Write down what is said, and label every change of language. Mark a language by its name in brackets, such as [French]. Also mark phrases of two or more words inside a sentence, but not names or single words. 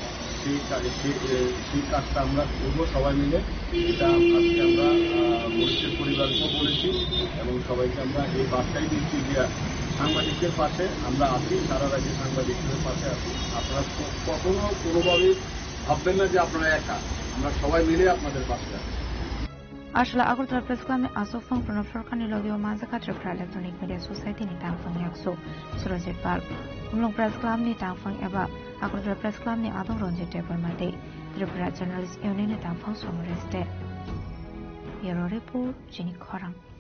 [Bangla] সেই কাজটা আমরা করবো সবাই মিলে এটা আজকে আমরা মনীষের পরিবারকেও বলেছি এবং সবাইকে আমরা এই বার্তাই দিচ্ছি যে সাংবাদিকদের পাশে আমরা আছি সারা রাজ্যে সাংবাদিকদের পাশে আছি আপনারা কখনো কোনোভাবেই ভাববেন না যে আপনারা একা আমরা সবাই মিলে আপনাদের পাশে আছি [Kok Borok] Ashla Agortola Press Club ni Asofang Pranab Sarkar ni Logio Manzaka Tripura Electronic Media Society ni Tangfang Yakso Surajit Pal Umlong Press Club ni Tangfang Eba Agortola Press Club ni Adong Ronjit Tepal Mate Tripura Journalist Union ni Tangfang Somoreste Bureau Report Jenny Khorang